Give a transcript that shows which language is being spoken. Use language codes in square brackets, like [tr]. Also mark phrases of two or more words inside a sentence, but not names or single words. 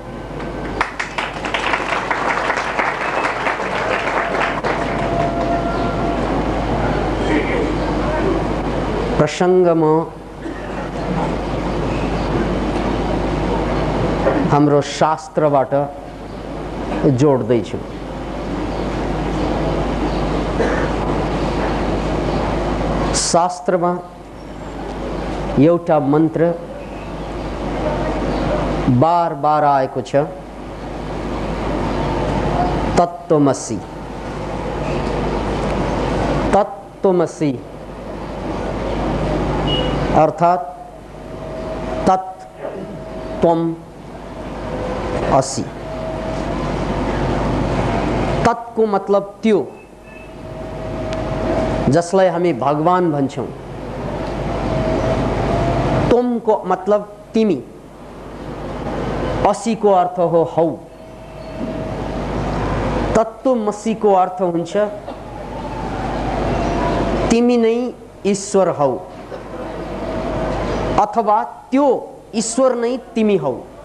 [ne] प्रसङ्गमा हाम्रो शास्त्रबाट जोड्दैछु। शास्त्रमा एउटा मन्त्र बार बार आएको छ, तत्त्वमसि। तत्त्वमसि अर्थात [sa] तत् त्वम असि। [ne] तत् को मतलब त्यो जसलाई हामी भगवान भन्छौं। तुम को मतलब तिमी। असि को अर्थ हो हौ। तत्त्वमसि को अर्थ हुन्छ तिमी नै ईश्वर हौ, अथवा त्यो ईश्वर नै तिमी हौ।